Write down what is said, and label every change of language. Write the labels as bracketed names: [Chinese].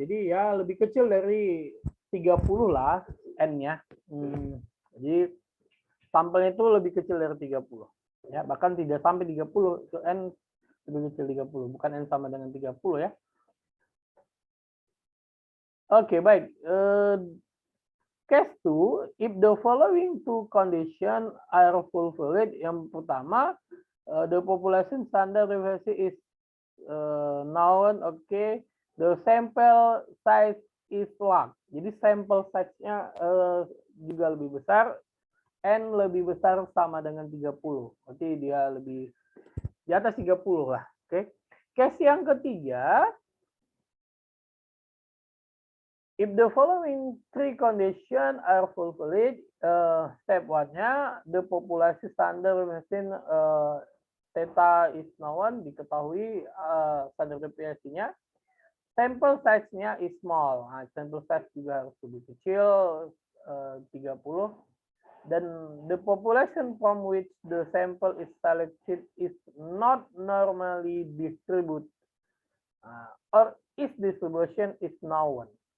[Indonesian] Jadi ya lebih kecil dari 30 lah n-nya. Jadi sampelnya itu lebih kecil dari 30. Ya, bahkan tidak sampai 30, itu n lebih kecil 30, bukan n sama dengan 30 ya. Oke, baik. [English] Case 2, if the following 2 condition are fulfilled. [Indonesian] Yang pertama, [English] the population standard deviation is known, okay. The sample size is large. [Indonesian] Jadi sample size-nya juga lebih besar, n lebih besar sama dengan 30. Berarti dia lebih di atas 30 lah, oke. Case yang ketiga, [English] if the following 3 conditions are fulfilled, step 1-nya, the population standard deviation theta is known, [Indonesian] diketahui standar deviasinya. [English] Sample size-nya is small. [Indonesian] Nah, sample size juga harus lebih kecil, 30. [English] Dan the population from which the sample is selected is not normally distributed, or its distribution is known.